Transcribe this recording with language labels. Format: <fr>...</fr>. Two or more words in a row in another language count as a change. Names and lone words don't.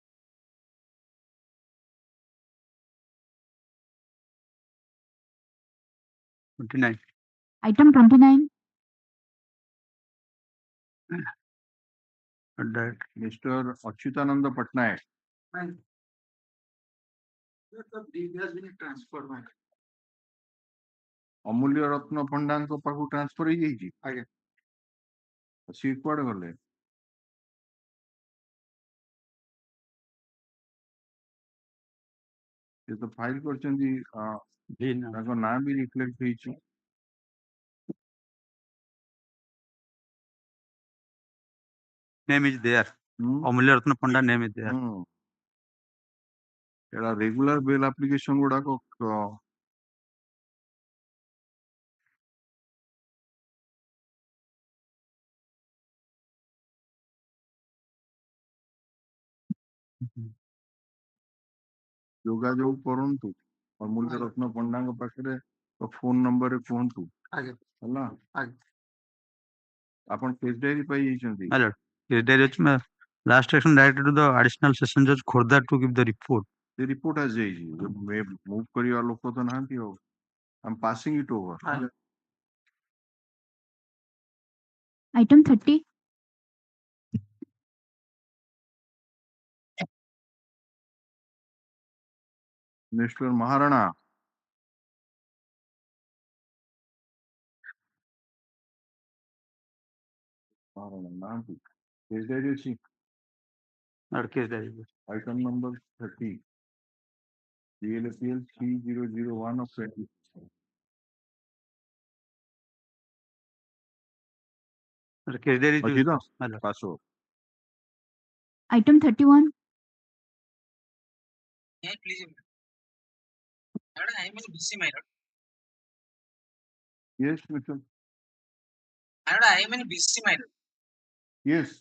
<en>Item 29. That Mr. Achyutananda Patnaik.</en> <or>ଅମୂଲ୍ୟ ରତ୍ନ ପଣ୍ଡାଙ୍କ ପାଖକୁ ଟ୍ରାନ୍ସଫର ହେଇଯାଇଛି। ଆଜ୍ଞା। ସିଏ କୁଆଡେ ଗଲେ? ସେ ତ ଫାଇଲ କରିଛନ୍ତି, ତାଙ୍କ ନାଁ ବି ରିଫ୍ଲେକ୍ଟ ହେଇଛି।</or> <en>Name is there. Amulya Ratna Panda name is there.</en> <or>ଏଟା</or> <en>regular bail application</en> <or>ଗୁଡାକ ଯୋଗାଯୋଗ କରନ୍ତୁ ଅମୂଲ୍ୟ ରତ୍ନ ପଣ୍ଡାଙ୍କ ପାଖରେ ଫୋନ ନମ୍ବରରେ କୁହନ୍ତୁ ହେଲା। ଆପଣ</or> <en>case diary</en> <or>ପାଇଯାଇଛନ୍ତି?</or> <en>My lord, case diary ଅଛି, last action directed to the additional session judge Khordha to give the report.</en> <or>ସେ ରିପୋର୍ଟ ଆସିଯାଇଛି, ମୁଭ୍ କରିବା ଲୋକ ତ ନାହାନ୍ତି ଆଉ।</or> <en>I'm passing it over. Item 30. Mr. Maharana. Maharana, case diary ଅଛି? Case diary. Item number 30. BLAPL 3001 of 20. Case diary</en> <or>ଅଛି ତ?</or> <en>Pass over. Item 31. Yes, Mr. I am in busy mind. Yes.</en>